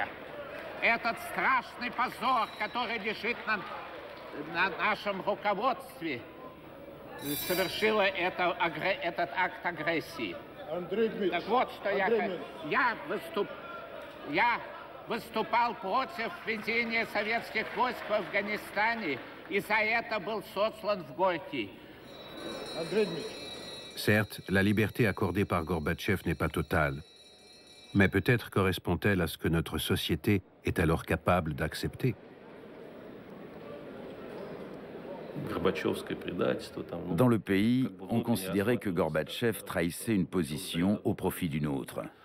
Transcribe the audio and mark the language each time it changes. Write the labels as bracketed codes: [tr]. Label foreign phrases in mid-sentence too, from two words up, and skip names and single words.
[ru] Этот страшный позор, который лежит на нашем руководстве, совершила этот акт агрессии. Так вот, что я выступал против введения советских войск в Афганистане, и за это был сослан в Горький. [fr] Certes, la liberté accordée par Gorbatchev n'est pas totale, mais peut-être correspond-elle à ce que notre société est alors capable d'accepter. Dans le pays, on considérait que Gorbatchev trahissait une position au profit d'une autre.